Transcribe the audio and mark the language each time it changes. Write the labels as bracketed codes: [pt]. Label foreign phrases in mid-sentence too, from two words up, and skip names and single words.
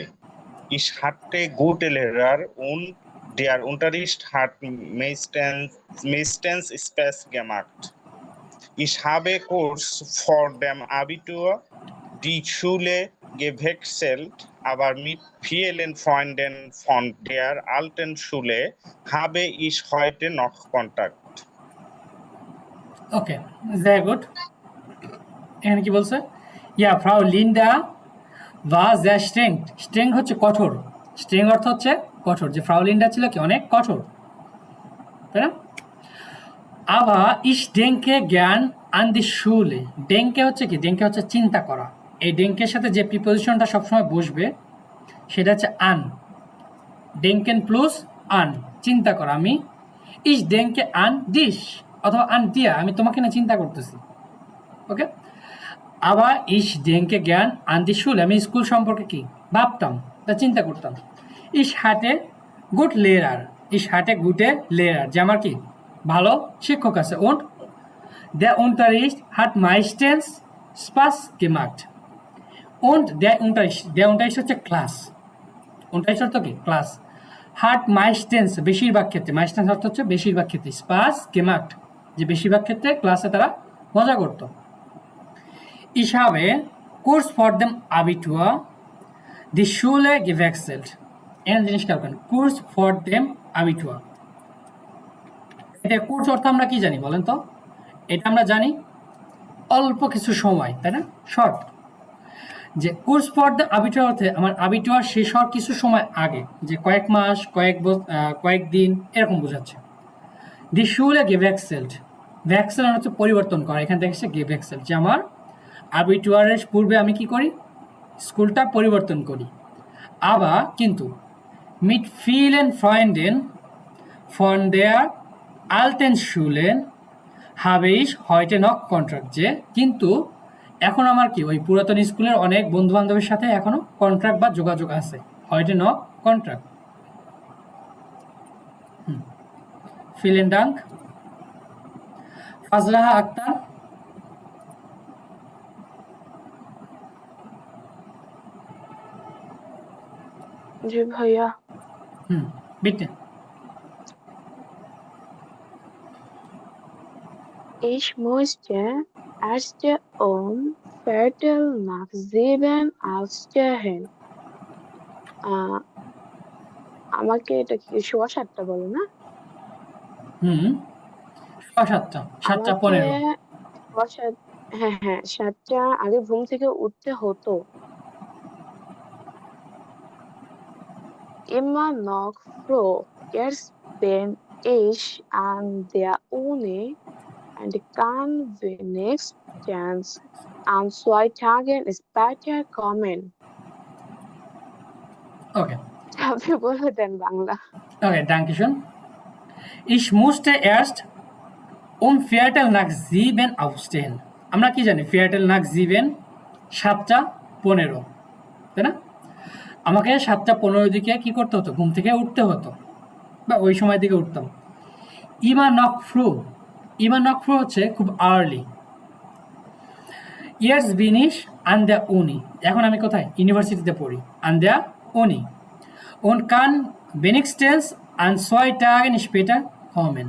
[de] Ich hatte gute Lehrer und der Unterricht hat meistens Spaß gemacht. Ich habe kurz vor dem Abitur die Schule gewechselt, aber mit vielen Freunden von der alten Schule habe ich heute noch Kontakt. [en] ওকে, very good. [bn] এখানে কি বলছে? [de] ইয়া, ফ্রাউ লিন্ডা war sehr streng. [bn] streng হচ্ছে কঠোর, streng অর্থ হচ্ছে কঠোর, যে ফ্রাউ লিন্ডা ছিল কি অনেক কঠোর, তাই না? [de] Aber ich denke gern an die Schule. [bn] denke হচ্ছে কি? denke হচ্ছে চিন্তা করা, এই ডেঙ্কের সাথে যে প্রিপোজিশনটা সবসময় বসবে সেটা হচ্ছে আন। ডেঙ্কেন প্লাস আন, চিন্তা কর আমি [de] ich denke an dich [bn] অথবা আন দিয়া, আমি তোমাকে না চিন্তা করতেছি। ওকে, আবার [de] ich denke gern an die Schule, [bn] আমি স্কুল সম্পর্কে কি ভাবতাম, তা চিন্তা করতাম। [de] Ich hatte gute Lehrer, Ich hatte gute Lehrer, [bn] যে আমার কি ভালো শিক্ষক আছে। [de] und der Unterricht hat meistens Spaß gemacht und der Unterricht [bn] হচ্ছে ক্লাস, [de] Unterricht অর্থ কি ক্লাস, hat meistens [bn] বেশিরভাগ ক্ষেত্রে, meistens অর্থ হচ্ছে বেশিরভাগ ক্ষেত্রে, [de] Spaß gemacht [bn] যে বেশিরভাগ ক্ষেত্রে ক্লাসে তারা মজা করতো। [de] Ich habe kurz vor dem Abitur die Schule gewechselt, [bn] এই জিনিস খেয়াল করেন, [de] kurz vor dem Abitur, [bn] এটা কোর্স অর্থ আমরা কি জানি বলেন তো? এটা আমরা জানি অল্প কিছু সময়, তাই না, শর্ট। যে [de] kurz vor dem Abitur [bn] অর্থে আমার আবিটুয়ার শেষ হওয়ার কিছু সময় আগে, যে কয়েক মাস, কয়েক দিন এরকম বোঝাচ্ছে। [de] die Schule gewechselt, [bn] ভ্যাক্সেল হচ্ছে পরিবর্তন করা, এখান থেকে এসে গেভেক্সেল্ড, যে আমার আবিটুয়ারের পূর্বে আমি কি করি, স্কুলটা পরিবর্তন করি। আবার কিন্তু [de] mit vielen Freunden von der alten Schule habe ich heute noch Kontakt, [bn] যে কিন্তু এখন আমার কি ওই পুরাতন স্কুলের অনেক বন্ধু বান্ধবের সাথে এখনো কন্ট্রাক্ট বা যোগাযোগ আছে, [de] heute noch কন্ট্রাক্ট। vielen Dank ফাজলাহা আক্তার। [bn] জি ভাইয়া। [de] bitte। Ich musste erst Viertel nach 7 aufstehen. [bn] আমাকে এটা কি 7:15 বলে না? 7:15, 7:15। হ্যাঁ 7টা আগে ঘুম থেকে উঠতে হতো। [de] Immer noch froh, jetzt bin ich an der Uni und kann wenigstens an 2 Tagen später kommen. [bn] ওকে আপনি বলে দেন বাংলা। ওকে, [de] danke schön। Ich musste erst Viertel nach 7 aufstehen। [bn] আমরা কি জানি [de] Viertel nach 7 [bn] 7:15, তাই না? আমাকে 7:15 দিকে কি করতে হতো, ঘুম থেকে উঠতে হতো, বা ওই সময় দিকে উঠতাম। [de] immer noch früh [bn] হচ্ছে খুব আর্লি। [de] jetzt bin ich an der Uni, [bn] এখন আমি কোথায়, ইউনিভার্সিটিতে পড়ি, [de] an der Uni und kann wenigstens an 2 Tagen später kommen।